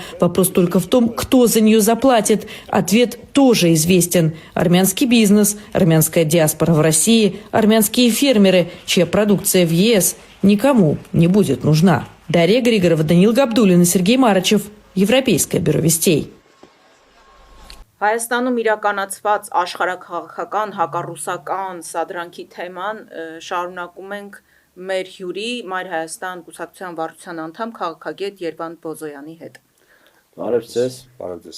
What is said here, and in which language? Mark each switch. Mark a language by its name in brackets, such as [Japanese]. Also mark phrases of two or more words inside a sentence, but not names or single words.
[Russian] Вопрос только в том, кто за нее заплатит. Ответ тоже известен. Армянский бизнес, армянская диаспора в России, армянские фермеры, чья продукция в ЕС никому не будет нужна. Дарья Григорова, Даниил Габдуллин и Сергей Марачев. Европейское бюро вестей. [Armenian] Հայաստանում իրականացված աշխարհաքաղաքական հակառուսական սադրանքի թեման շարունակում ենք մեր հյուրի Մայր Հայաստան կուսակցության վարչության անդամ քաղաքագետ Երվանդ Բոզոյանի հետ։ Բարև ձեզ։ Բարև ձեզ։